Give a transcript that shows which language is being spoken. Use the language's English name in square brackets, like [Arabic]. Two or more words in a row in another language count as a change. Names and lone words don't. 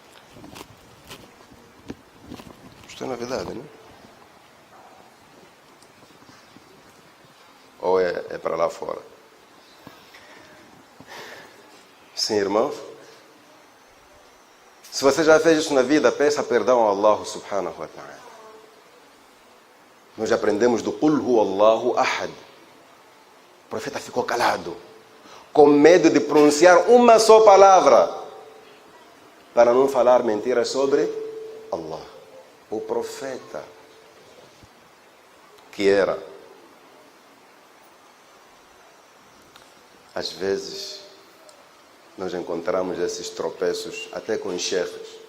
[Portuguese] Isto é novidade, não? Ou é para lá fora? Sim, irmãos? Se você já fez isso na vida, peça perdão a Allah [Arabic] سبحانه وتعالى. [Portuguese] Nós aprendemos do [Arabic] قل هو الله أحد. [Portuguese] O profeta ficou calado, com medo de pronunciar uma só palavra, para não falar mentiras sobre Allah. O profeta, que era, às vezes, nós encontramos esses tropeços até com os sheikhs.